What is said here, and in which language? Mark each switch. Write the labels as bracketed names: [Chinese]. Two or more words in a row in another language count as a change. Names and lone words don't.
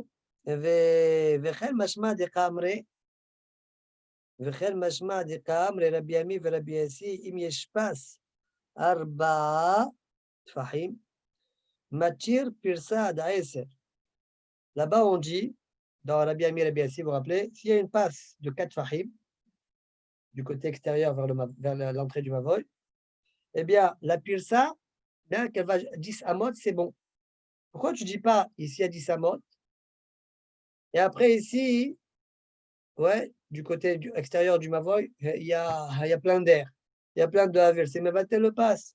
[Hebrew] וכן משמע דקאמרי רבי ימי ורבי יסי, אם יש פס 4 טפחים, מתיר פרסה עד 10. [French] Là-bas, on dit, dans Rabbi Ami et Rabbi Yassi, vous vous rappelez, s'il y a une passe de 4 fahim, du côté extérieur vers l'entrée du Mavoy, eh bien, la pirsa, bien qu'elle va 10 amot, c'est bon. Pourquoi tu ne dis pas ici à 10 amot, et après ici, ouais, du côté extérieur du Mavoy, il y a plein d'air, il y a plein de havir, c'est Mevatel le passe.